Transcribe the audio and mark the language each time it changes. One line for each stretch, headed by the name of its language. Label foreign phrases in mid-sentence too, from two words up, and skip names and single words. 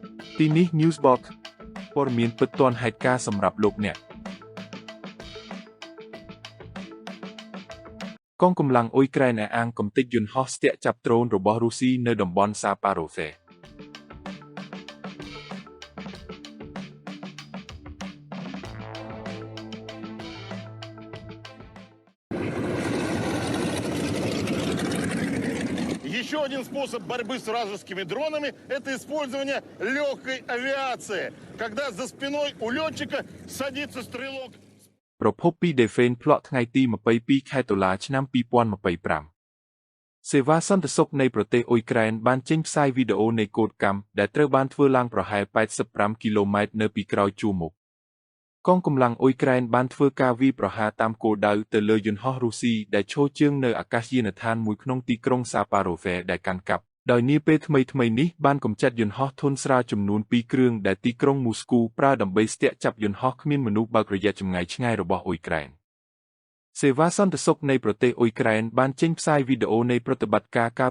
Khmer: ទីនេះ Newsbox ព័ត៌មានពិតទាន់ហេតុការណ៍សម្រាប់លោកអ្នកកងកម្លាំងអ៊ុយក្រែនអះអាងកំទេចយន្តហោះស្ទាក់ចាប់ដ្រូនរបស់រុស្ស៊ីនៅតំបន់សាប៉ារ៉ូហ្វេ
Russian: Еще один способ борьбы с вражескими дронами – это использование легкой авиации, когда за спиной у летчика садится стрелок.
Khmer: ប្រភពពី Defense Plot ថ្ងៃទី22 ខែតុលា ឆ្នាំ 2025 សេវាសន្តិសុខនៃប្រទេសអ៊ុយក្រែនបានចេញផ្សាយវីដេអូនៃកោដកម្មដែលត្រូវ បានធ្វើឡើងប្រហែល85គីឡូម៉ែត្រនៅពីក្រោយជួរមុខកងកម្លាំងអ៊ុយក្រែនបានធ្វើការវាយប្រហារតាមគោលដៅទៅលើយន្តហោះរុស្ស៊ីដែលឈរជើងនៅអាកាសយានដ្ឋានមួយក្នុងទីក្រុងសាប៉ារ៉ូហ្វេដែលកាន់កាប់ដោយនាពេលថ្មីនេះបានកម្ចាត់យន្តហោះធុនស្រាលចំនួន2គ្រឿងដែលទីក្រុងមូស្គូប្រើដើម្បីស្ទាក់ចាប់យន្តហោះគ្មានមនុស្សបើករយៈចម្ងាយឆ្ងាយរបស់អ៊ុយក្រែនសេវាសន្តិសុខនៃប្រទេសអ៊ុយក្រែនបានចេញផ្សាយវីដេអូនៃប្រតិបត្តិការកាល